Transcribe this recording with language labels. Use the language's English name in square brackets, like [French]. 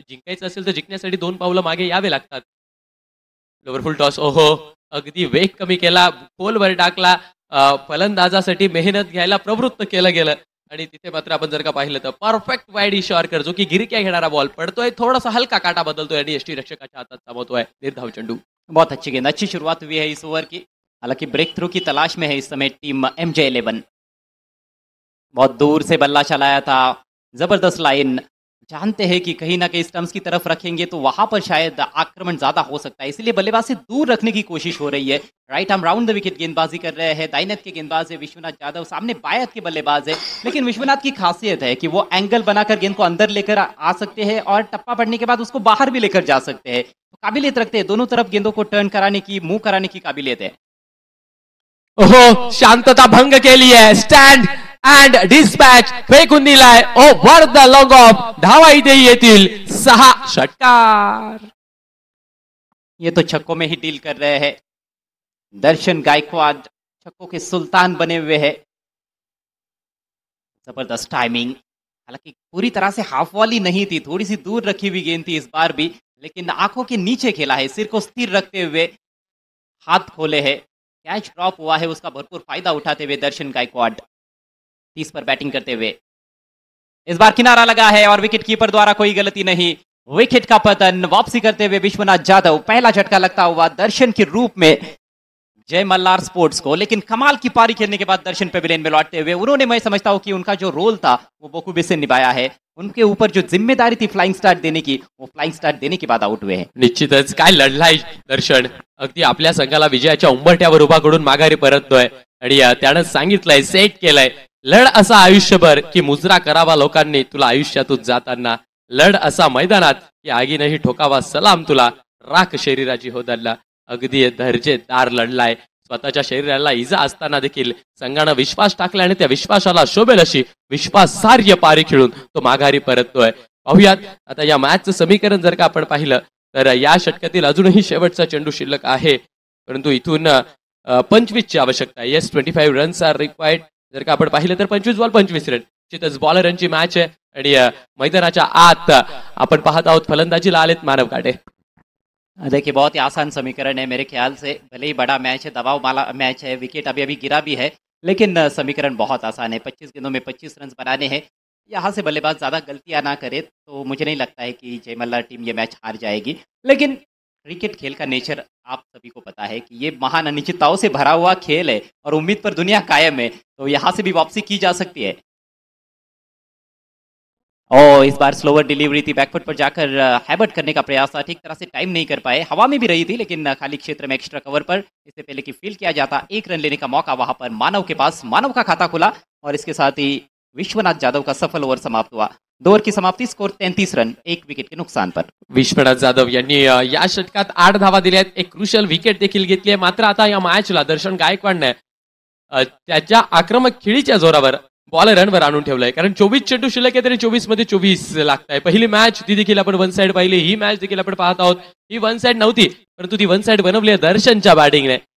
[Marathi] जिंकायचं असेल तर जिंकण्यासाठी 2 पावलं मागे यावे लागतात. लोवरफुल टॉस, ओहो, अगदी वेग कमी केला, खोलवर टाकला. फलंदाजासाठी मेहनत घ्यायला प्रवृत्त केलं गेलं आणि तिथे मात्र आपण जर का पाहिलं तर परफेक्ट वाईड इशॉर्कर, जो की गिरक्या घेणारा बॉल पडतोय, थोडासा हलका काटा बदलतोय आणि यष्टी रक्षकाच्या हातात थांबवतोय. निर्धाव चेंडू. [Hindi] बहुत अच्छी गेंद, अच्छी शुरुआत हुई है इस ओवर की। हालांकि ब्रेक थ्रू की तलाश में है इस समय टीम MJ11। बहुत दूर से बल्ला चलाया था, जबरदस्त लाइन। जानते हैं कि कहीं ना कहीं स्टंप्स की तरफ रखेंगे तो वहां पर शायद आक्रमण ज्यादा हो सकता है, इसलिए बल्लेबाज से दूर रखने की कोशिश हो रही है। Right arm round the wicket गेंदबाजी कर रहे हैं। दाईनेत के गेंदबाज है विश्वनाथ जाधव, सामने बायत के बल्लेबाज है, लेकिन विश्वनाथ की खासियत है कि वो एंगल बनाकर गेंद को अंदर लेकर आ सकते हैं और टप्पा पड़ने के बाद उसको बाहर भी लेकर जा सकते हैं। तो काबिलियत रखते हैं, दोनों तरफ गेंदों को टर्न कराने की, मूव कराने की काबिलियत है। [Marathi] ओहो, शांतता भंग केली आहे. [English] stand and dispatch [Marathi] फेकून दिलाय [English] Over the long off. [Marathi] धावा इथे येतील 6 षटकार. [Hindi] ये तो छक्कों में ही डील कर रहे हैं। दर्शन गायकवाड़ छक्कों के सुल्तान बने हुए हैं। जबरदस्त टाइमिंग, हालांकि पूरी तरह से हाफ वॉली नहीं थी, थोड़ी सी दूर रखी हुई गेंद थी इस बार भी, लेकिन आंखों के नीचे खेला है, सिर को स्थिर रखते हुए हाथ खोले है। कैच ड्रॉप हुआ है, उसका भरपूर फायदा उठाते हुए दर्शन गायकवाड़ 30 पर बैटिंग करते हुए। इस बार किनारा लगा है और विकेट कीपर द्वारा कोई गलती नहीं। विकेट का पतन, वापसी करते हुए विश्वनाथ जाधव। पहला झटका लगता हुआ दर्शन के रूप में जय मल्हार स्पोर्ट्स को, लेकिन कमाल की पारी खेलने के बाद दर्शन पेविलियन में लौटते हुए उन्होंने, मैं समझता हूं कि उनका जो रोल था वो बखूबी से निभाया है। उनके ऊपर जो जिम्मेदारी थी फ्लाइंग स्टार्ट देने की, वो फ्लाइंग स्टार्ट देने के बाद आउट हुए हैं. [Marathi] निश्चितच काय लढलाय दर्शन. अगदी आपल्या संघाला विजयाच्या उंबरठ्यावर उभा करून माघारी परततोय आणि त्यानं सांगितलंय, सेट केलंय, लढ असा आयुष्यभर की मुजरा करावा लोकांनी तुला आयुष्यातून जाताना. लढ असा मैदानात की आगीनही ठोकावा सलाम तुला, राख शरीराची हो दल्ला. अगदी दर्जेदार लढलाय. स्वतःच्या शरीराला इजा असताना देखील संघानं विश्वास टाकला आणि त्या विश्वासाला शोभेल अशी विश्वासार्ह पारी खेळून तो माघारी परततोय. पाहुयात आता या मॅचचं समीकरण जर का आपण पाहिलं तर या षटकातील अजूनही शेवटचा चेंडू शिल्लक आहे, परंतु इथून 25ची आवश्यकता आहे. [English] Yes, 25 runs are required. [Marathi] जर का आपण पाहिलं तर 25 बॉल 25 रन. निश्चितच बॉलरांची मॅच आहे आणि मैदानाच्या आत आपण पाहत आहोत फलंदाजीला आलेत मानव काटे. [Hindi] देखिए बहुत ही आसान समीकरण है मेरे ख्याल से. भले ही बड़ा मैच है, दबाव वाला मैच है, विकेट अभी अभी गिरा भी है, लेकिन समीकरण बहुत आसान है. 25 गेंदों में 25 रन बनाने हैं. यहाँ से बल्लेबाज ज़्यादा गलतियाँ ना करे तो मुझे नहीं लगता है कि जय मल्ला टीम ये मैच हार जाएगी. लेकिन क्रिकेट खेल का नेचर आप सभी को पता है कि ये महान अनिश्चितताओं से भरा हुआ खेल है और उम्मीद पर दुनिया कायम है, तो यहाँ से भी वापसी की जा सकती है. और इस बार स्लोवर डिलीवरी थी, बैकफुट पर जाकर हैबर्ट करने का प्रयास था, ठीक तरह से टाइम नहीं कर पाए. हवा में भी रही थी लेकिन खाली क्षेत्र में एक्स्ट्रा कवर पर इससे पहले कि फील्ड किया जाता 1 रन लेने का मौका वहां पर मानव के पास. मानव का खाता खुला और इसके साथ ही विश्वनाथ जाधव का सफल ओव्हर समाप्त हुआ. 2 ओव्हर की समाप्ती, स्कोर 33 रन, 1 विकेट के नुकसान पर. [Marathi] विश्वनाथ जाधव यांनी या षटकात 8 धावा दिल्या आहेत, एक क्रुशियल विकेट देखील घेतली आहे. मात्र आता या मॅचला दर्शन गायकवाडने त्याच्या आक्रमक खेळीच्या जोरावर बॉल रनवर आणून ठेवलंय, कारण 24 चेंडू शिल्लक आहे तरी 24 मध्ये 24 लागताय. पहिली मॅच ती देखील आपण वन साइड पाहिली, ही मॅच देखील आपण पाहत आहोत. ही वन साइड नव्हती, परंतु ती वन साइड बनवली आहे दर्शनच्या बॅटिंगने.